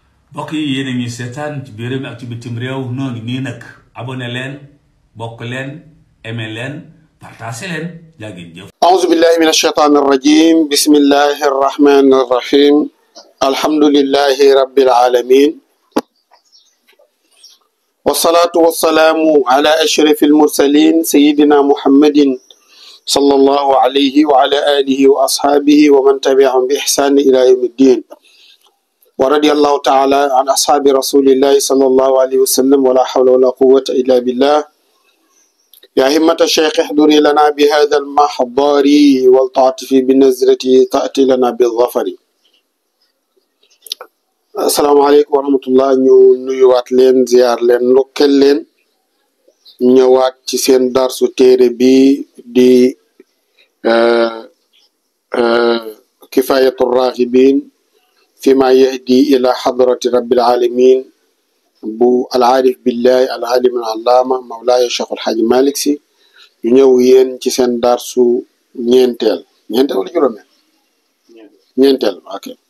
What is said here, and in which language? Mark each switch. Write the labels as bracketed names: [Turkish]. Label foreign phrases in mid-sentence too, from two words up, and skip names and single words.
[Wolof] mbokk yi yéen a ngi seetaan ci biir réew mi ak ci bitim réew noo ngi nii nag abonné leen bokk leen aimé leen partagé leen jaa ngeen jëf. [Arabic] أعوذ بالله من الشيطان الرجيم بسم الله الرحمن الرحيم الحمد لله رب العالمين والصلاة والسلام على أشرف المرسلين سيدنا محمد صلى الله عليه وعلى آله وأصحابه ومن تبعهم بإحسان إلى يوم الدين ورضي الله تعالى عن أصحاب رسول الله صلى الله عليه وسلم ولا حول ولا قوة إلا بالله يا همة الشيخ احضري لنا بهذا المحضر والتعطفي بالنزرة تأتي لنا بالظفر. السلام عليكم ورحمة الله. [Wolof] ñu nuyuwaat leen ziar leen ndokkeel leen ñëwaat ci seen darsu téere bi di kifayatu raghibin fima yahdi ila hadrati rabbil alamin bu [Arabic] العارف بالله العالم العلامة مولاي [Wolof] Cheikh El Hadj Malick Sy ñu ñëw yéen ci seen darsu ñeenteel wala juróomeel ñeenteel ok